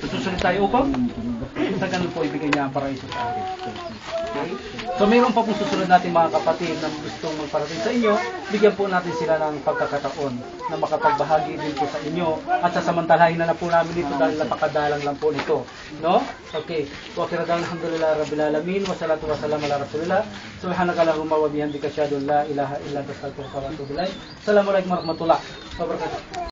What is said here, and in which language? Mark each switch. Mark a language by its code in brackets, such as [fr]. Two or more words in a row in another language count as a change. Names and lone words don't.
[tl] Susunod tayo upang sa ganun po ibigay niya ang paraiso sa atin. Okay? So mayroon pa po susunod natin mga kapatid na gustong magparating sa inyo, bigyan po natin sila ng pagkakataon na makapagbahagi din po sa inyo at sasamantalahin na po namin dito dahil napakadalang lang po nito. No? Okay. [ar] وأخيرا الحمد لله رب العالمين والصلاة والسلام على رسول الله. سبحانك اللهم وبحمدك أشهد أن لا إله إلا أنت أستغفرك وأتوب إليك. السلام عليكم ورحمة الله وبركاته.